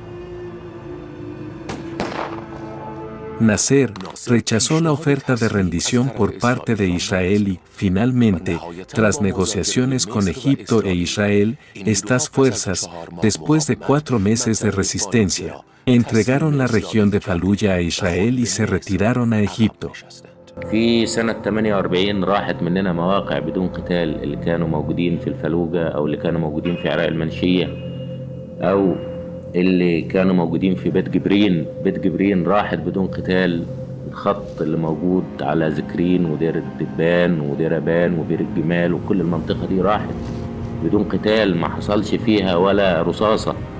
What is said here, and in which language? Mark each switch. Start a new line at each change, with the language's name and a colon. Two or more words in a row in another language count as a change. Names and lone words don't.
Spanish: Nasser rechazó la oferta de rendición por parte de Israel y, finalmente, tras negociaciones con Egipto e Israel, estas fuerzas, después de 4 meses de resistencia, entregaron la región de Faluya a Israel y se retiraron a Egipto.
Arabic: في سنة 48 راحت مننا مواقع بدون قتال اللي كانوا موجودين في الفلوجة أو اللي كانوا موجودين في عراق المنشية أو اللي كانوا موجودين في بيت جبرين. بيت جبرين راحت بدون قتال. الخط اللي موجود على ذكرين ودير الدبان ودير أبان وبير الجمال وكل المنطقة دي راحت بدون قتال، ما حصلش فيها ولا رصاصة.